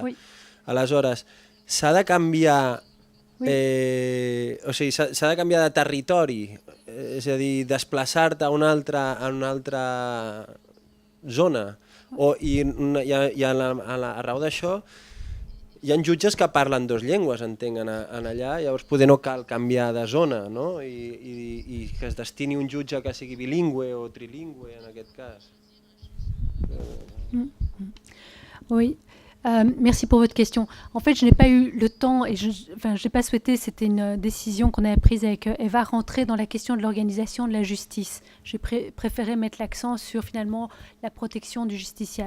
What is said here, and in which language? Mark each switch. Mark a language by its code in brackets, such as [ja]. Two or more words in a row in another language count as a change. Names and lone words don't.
[ca] Aleshores, s'ha de canviar, o sigui, s'ha de canviar de territori, és a dir, desplaçar-te a una altra zona. I a raó d'això, hi ha jutges que parlen dues llengües, entenc, allà, llavors poder no cal canviar de zona, no? I que es destini un jutge que sigui bilingüe o trilingüe, en aquest cas. [fr] Oui. Merci pour votre question. En fait, je n'ai pas eu le temps et je n'ai pas souhaité, c'était une décision qu'on avait prise avec Eva, rentrer dans la question de l'organisation de la justice. J'ai préféré mettre l'accent sur finalement la protection du justiciable.